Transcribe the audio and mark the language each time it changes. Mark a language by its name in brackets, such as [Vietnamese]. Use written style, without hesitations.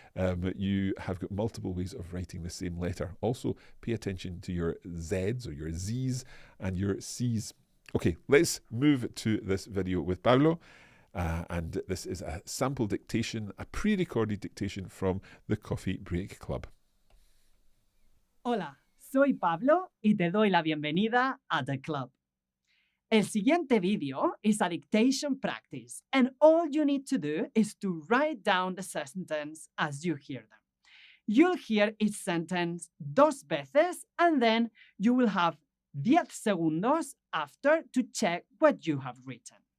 [English] You have got multiple ways of writing the same letter. Also, pay attention to your Zs or your Zs and your Cs. Okay, let's move to this video with Pablo. And this is a sample dictation, a pre-recorded dictation from the Coffee Break Club. [Spanish] Hola, soy Pablo y te doy la bienvenida a The Club. El siguiente video [English] is a dictation practice, and all you need to do is to write down the sentence as you hear them. You'll hear each sentence 2 [Spanish] veces, [English] and then you will have 10 [Spanish] segundos [English] after to check what you have written.